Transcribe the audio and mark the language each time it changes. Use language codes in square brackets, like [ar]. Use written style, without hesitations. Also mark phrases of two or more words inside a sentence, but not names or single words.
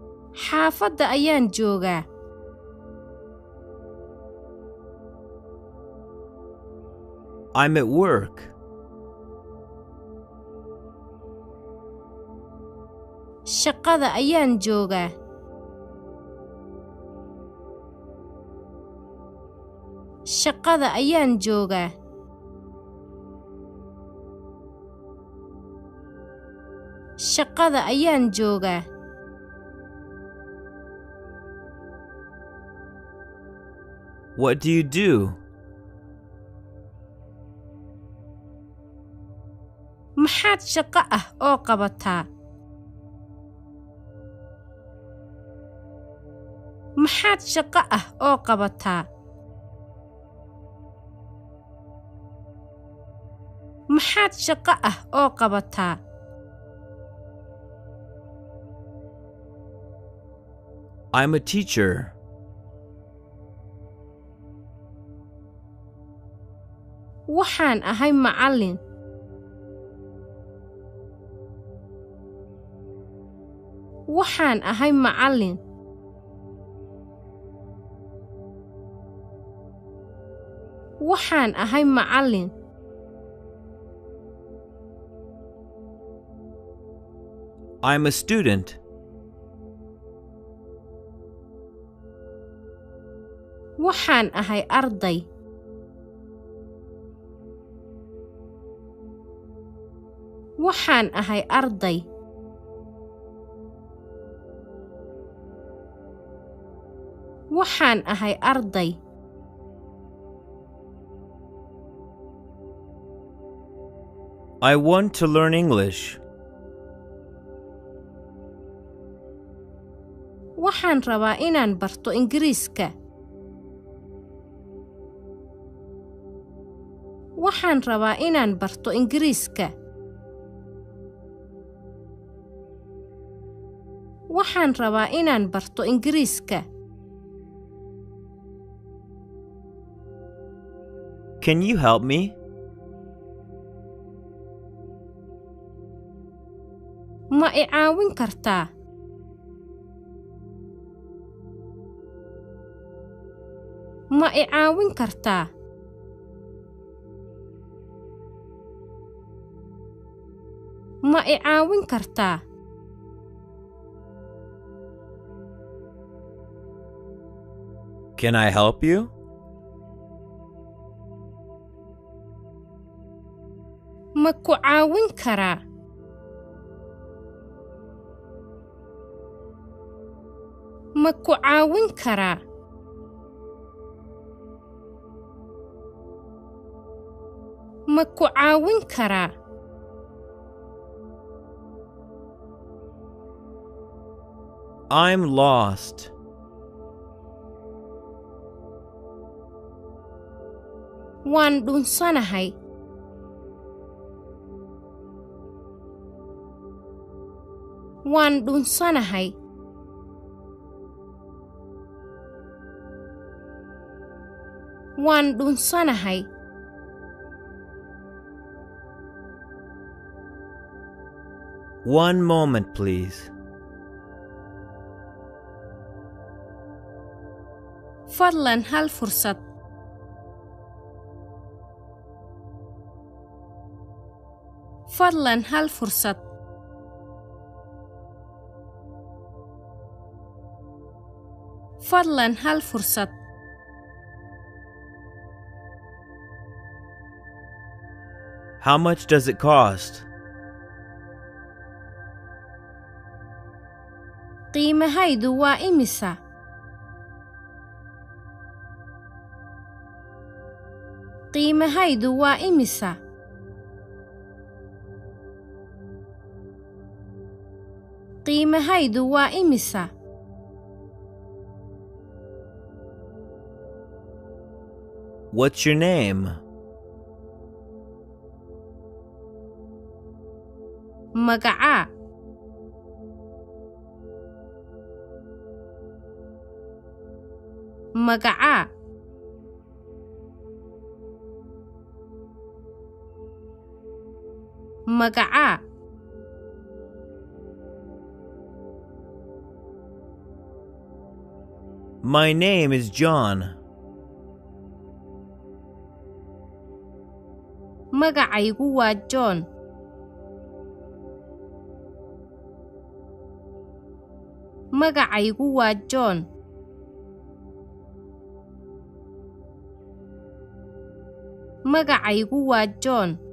[so] Xaafadda ayaan joogaa. [en] I'm at work. [so] Shaqada ayaan joogaa. Shaqada ayaan joogaa. Shaqada ayaan joogaa. [en] What do you do? [so] Maxaad shaqo ah oo qabataa? Maxaad shaqo ah oo qabataa? Maxaad shaqo ah oo qabataa? [en] I'm a teacher. [so] Waxaan ahay macallin. Waxaan ahay macallin. Waxaan ahay macallin. [en] I'm a student. [so] Waxaan ahay arday. Waxaan ahay arday. Waxaan ahay arday. [en] I want to learn English. [so] Waxaan rabaa inaan barto Ingiriiska. Waxaan rabaa inaan barto Ingiriiska. Waxaan rabaa inaan barto Ingiriiska. [en] Can you help me? [so] Ma i caawin kartaa? Ma i caawin kartaa? Ma i caawin kartaa? [en] Can I help you? [so] Ma ku caawin karaa? Ma ku caawin karaa? Ma ku caawin karaa? [en] I'm lost. [so] Waan dhunsanahay. Waan dhunsanahay. Waan dhunsanahay. [en] One moment, please. [so] Fadlan hal fursad. Fadlan hal fursad. Fadlan hal fursad. [en] How much does it cost? [so] Qiimahaydu waa imisa? Qiimahaydu waa imisa? Qiimahaydu waa imisa? [en] What's your name? [so] Magacaa? Magacaa? Magacaa? [en] My name is John. [so] magacaygu waa John magacaygu waa John magacaygu waa John